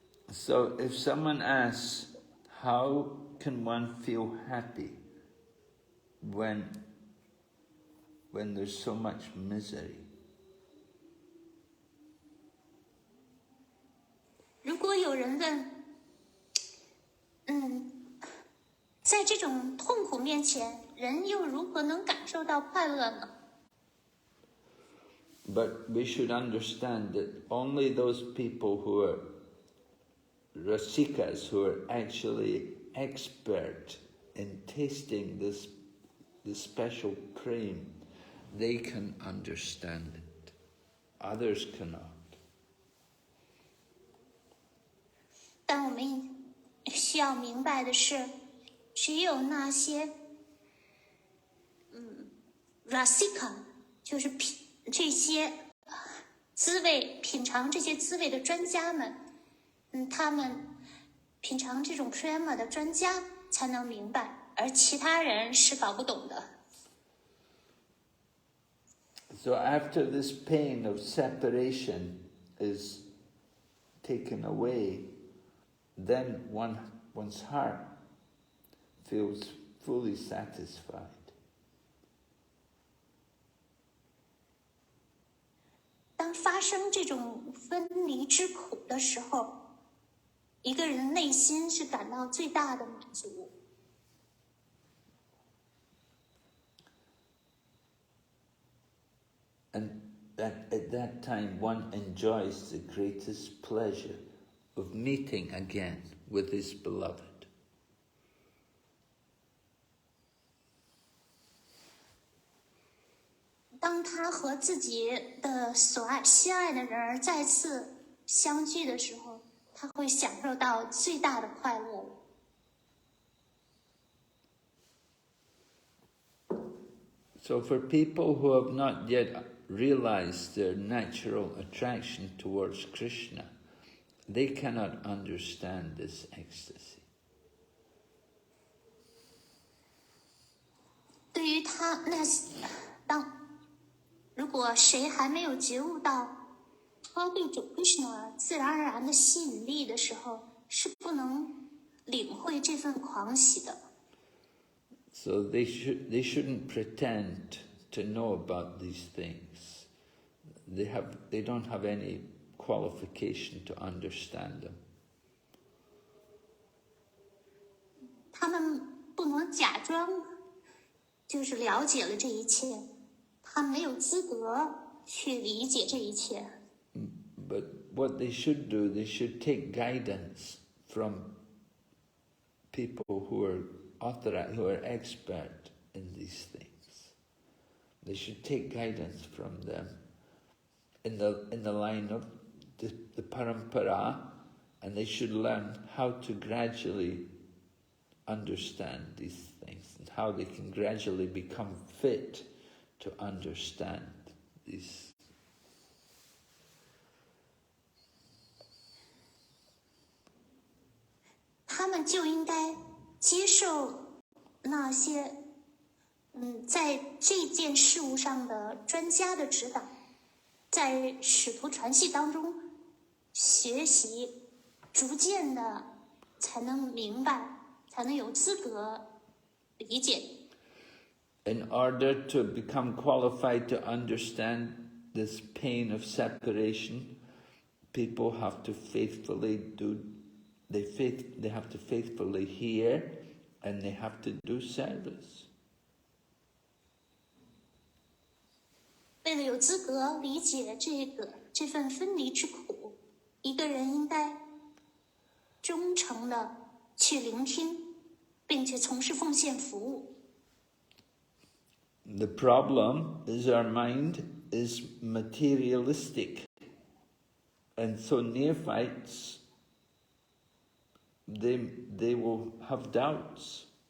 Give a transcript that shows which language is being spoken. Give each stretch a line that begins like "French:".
English: So if someone asks, how can one feel happy when there's so much misery?
Chinese: 如果有人问，在这种痛苦面前，人又如何能感受到快乐呢？
English: But we should understand that only those people who are rasikas, who are actually expert in tasting this special prem, they can understand it. Others cannot.
Chinese: 但我们需要明白的是，只有那些rasika， 就是这些品尝这些滋味的专家们，他们品尝这种 prema 的专家才能明白，而其他人是搞不懂的。
English: So after this pain of separation is taken away, then one's heart feels fully satisfied.
Chinese: 当发生这种分离之苦的时候，一个人内心是感到最大的满足。
English: And at that time, one enjoys the greatest pleasure of meeting again with his beloved.
Chinese: 当他和自己的心爱的人儿再次相聚的时候，他会享受到最大的快乐。
English: So for people who have not yet realize their natural attraction towards Krishna, they cannot understand this ecstasy.
Chinese: 对于他那如果谁还没有觉悟到他对主 Krishna 自然而然的吸引力的时候，是不能领会这份狂喜的。
English: So they shouldn't pretend to know about these things. They don't have any qualification to understand them.
Chinese: 他们不能假装就是了解了这一切，他没有资格去理解这一切。
English: But what they should do, they should take guidance from people who are authorized, who are expert in these things. They should take guidance from them in the line of the parampara, and they should learn how to gradually understand these things and how they can gradually become fit to understand these.
Chinese: 他们就应该接受那些在这件事物上的专家的指导，在使徒传系当中学习，逐渐的才能明白，才能有资格理解。
English: In order to become qualified to understand this pain of separation, people have to faithfully they have to faithfully hear, and they have to do service.
Chinese: 为了有资格理解这份分离之苦，一个人应该忠诚的去聆听，并且从事奉献服务。
English: The problem is our mind is materialistic, and so neophytes, they will have doubts.